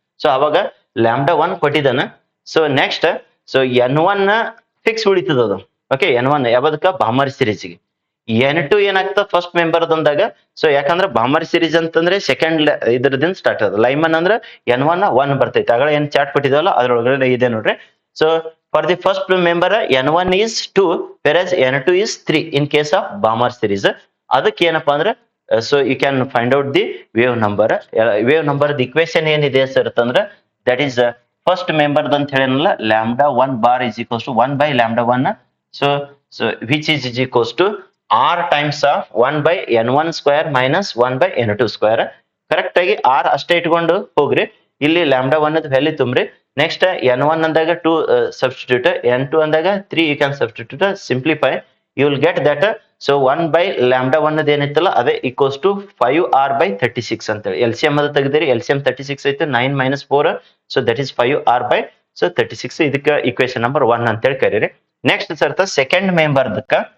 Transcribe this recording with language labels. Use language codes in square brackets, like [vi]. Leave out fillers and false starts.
[kn] So ಅವಾಗ λ1 ಕೊಟ್ಟಿದ್ದಾನ. So next so N1 fix ಉಳಿತದ ಅದು. Okay, N1 ಯಾವ್ದಕ್ಕ ಬಾಮರ್ ಸಿರೀಸ್ಗೆ. N2 ಏನಾಗ್ತದ ಫಸ್ಟ್ ಮೆಂಬರ್ ಅಂದಾಗ. ಸೊ ಯಾಕಂದ್ರೆ ಬಾಮರ್ ಸಿರೀಸ್ ಅಂತಂದ್ರೆ ಸೆಕೆಂಡ್ ಇದ್ರದಿಂದ ಸ್ಟಾರ್ಟ್ ಆದ. ಲೈಮನ್ ಅಂದ್ರೆ N1 1 ಬರ್ತೈತಿ. ಆಗ ಏನ್ ಚಾರ್ಟ್ ಕೊಟ್ಟಿದವಲ್ಲ ಅದ್ರೊಳಗಡೆ ಇದೆ ನೋಡ್ರಿ. [en] So for the first member N1 is 2 whereas N2 is 3 in case of Balmer series. ಅದಕ್ಕೆ ಏನಪ್ಪಾ ಅಂದ್ರೆ so you can find out the wave number. [kn] Wave number equation ಏನಿದೆ ಸರ್ ಅಂತಂದ್ರೆ ದಟ್ ಈಸ್ ಫಸ್ಟ್ ಮೆಂಬರ್ ಅಂತ ಹೇಳೇನಲ್ಲ, λ1 bar [en] is equals to 1 by λ1. So which is equals to r times of 1 by n1 square minus 1 by n2 square. [kn] Correct ಆಗಿ r ಅಷ್ಟೇ ಇಟ್ಕೊಂಡು ಹೋಗ್ರಿ. ಇಲ್ಲಿ λ1 value ತುಂಬ್ರಿ. [en] Next n1 ಅಂದಾಗ 2 substitute, n2 ಅಂದಾಗ 3 you can substitute, simplify, you will get that. [kn] So 1 by λ1 ಏನಿತ್ತಲ್ಲ ಅದೇ equals to 5r by 36 ಅಂತೇಳಿ. LCM ಅದು ತೆಗೆದಿರಿ, LCM 36 ಐತೆ, 9 minus 4, so that is 5r by 36. ಇದಕ್ಕೆ ಈಕ್ವೇಶನ್ ನಂಬರ್ 1 ಅಂತೇಳಿ ಕರೀರಿ. Next ಸರ್ತ second ಮೆಂಬರ್ದಕ್ಕ